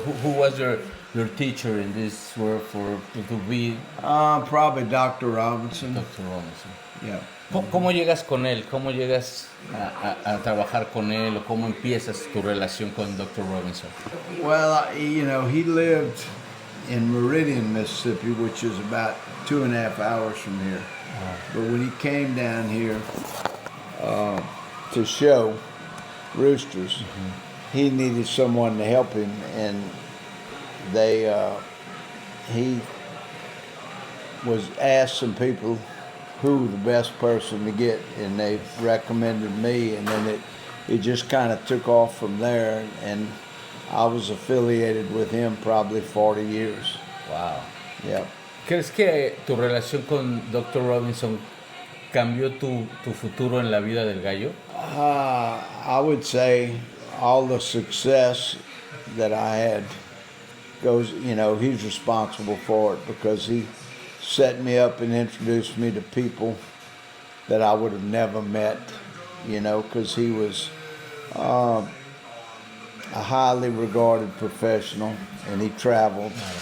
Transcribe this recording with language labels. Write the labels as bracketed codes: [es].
[en] Who was your teacher in this work to be Probably Dr. Robinson. Dr. Robinson? Yeah. [es] ¿Cómo llegas con él? ¿Cómo llegas a trabajar con él? ¿O cómo empiezas tu relación con Dr. Robinson? [en] Well, he lived in Meridian, Mississippi, which is about 2.5 hours from here. But when he came down here to show roosters, he needed someone to help him, and he was asked some people who the best person to get, and they recommended me, and then it just kind of took off from there, and I was affiliated with him probably 40 years. Wow. Yeah. [es] ¿Crees que tu relación con Dr. Robinson cambió tu futuro en la vida del gallo? [en] I would say all the success that I had goes, he's responsible for it, because he set me up and introduced me to people that I would have never met, because he was a highly regarded professional, and he traveled